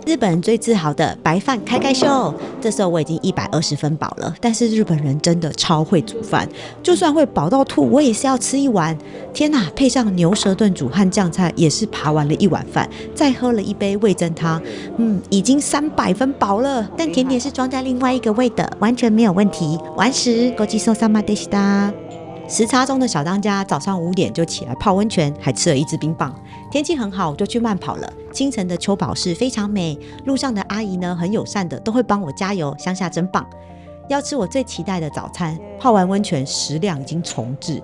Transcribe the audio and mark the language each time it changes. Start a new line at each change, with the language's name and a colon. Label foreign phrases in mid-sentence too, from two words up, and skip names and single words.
Chinese: 日本人最自豪的白饭开盖秀，这时候我已经120分饱了，但是日本人真的超会煮饭，就算会饱到吐，我也是要吃一碗。天哪，配上牛舌炖煮和酱菜，也是扒完了1碗饭，再喝了1杯味噌汤，已经300分饱了。但甜点是装在另外一个胃的，完全没有问题。
Japanese: 完食，ごちそうさまでした。
Chinese: 时差中的小当家早上5点就起来泡温泉，还吃了1支冰棒。天气很好，我就去慢跑了。清晨的秋保市非常美，路上的阿姨呢很友善的，都会帮我加油，乡下真棒。要吃我最期待的早餐，泡完温泉食量已经重置。